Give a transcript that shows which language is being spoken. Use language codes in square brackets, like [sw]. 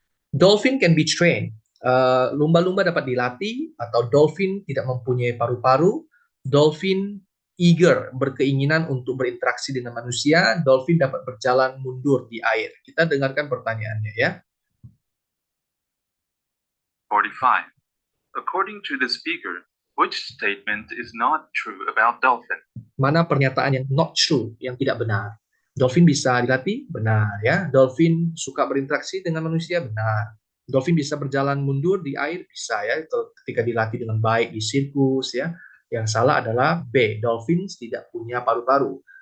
[en] Dolphin can be trained. [id] Lumba-lumba dapat dilatih, atau dolphin tidak mempunyai paru-paru. Dolphin eager, berkeinginan untuk berinteraksi dengan manusia, dolphin dapat berjalan mundur di air. Kita dengarkan pertanyaannya ya. 45. [en] According to the speaker, which statement is not true about dolphin? [id] Mana pernyataan yang not true, yang tidak benar? Dolphin bisa dilatih? Benar ya. Dolphin suka berinteraksi dengan manusia? Benar. Dolphin bisa berjalan mundur di air? Bisa ya, ketika dilatih dengan baik di sirkus ya. Yang salah adalah B, dolphins tidak punya paru-paru.